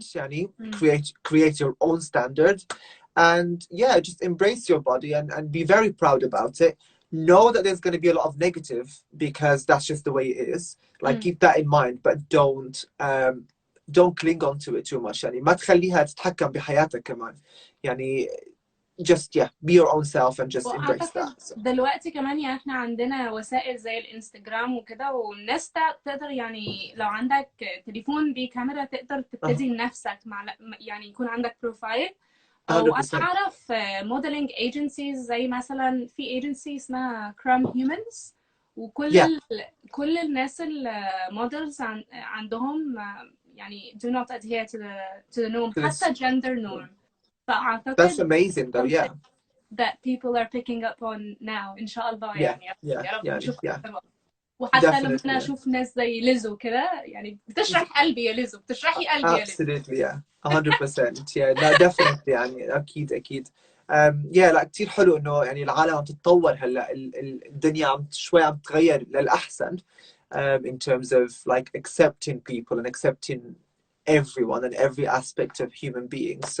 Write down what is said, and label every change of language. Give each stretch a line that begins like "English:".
English: Yani, create your own standard, and yeah, just embrace your body and be very proud about it. Know that there's going to be a lot of negative because that's just the way it is. Like keep that in mind, but don't cling on to it too much.
Arabic: يعني ما تخليها تتحكم بحياتك كمان.
English: يعني just yeah, be your own self and just embrace that. So.
Arabic: دلوقتي كمان يعني احنا عندنا وسائل زي الانستجرام وكده، والناس تقدر يعني لو عندك تليفون بكاميرا تقدر تبتدي لنفسك مع يعني يكون عندك بروفايل. وانا اعرف موديلنج ايجنسيز زي مثلا في ايجنسي اسمها كرام هيومنز، وكل كل الناس المودلز عندهم يعني
English: do not adhere to the norm,
Arabic: حتى
English: gender norm.
Arabic: فأعتقد
English: that's amazing though, yeah, that people are picking up on now
Arabic: إن شاء الله. يعني يا رب نشوف وحتى لما أنا أشوف ناس زي ليزو كده يعني بتشرح قلبي يا ليزو، بتشرحي قلبي يا ليزو.
English: absolutely, yeah, 100%.
Arabic: yeah, لا definitely يعني أكيد yeah، لا كتير حلو إنه يعني العالم عم تتطور هلا، الدنيا شوي عم تتغير للأحسن
English: in terms of like accepting people and accepting everyone and every aspect of human beings.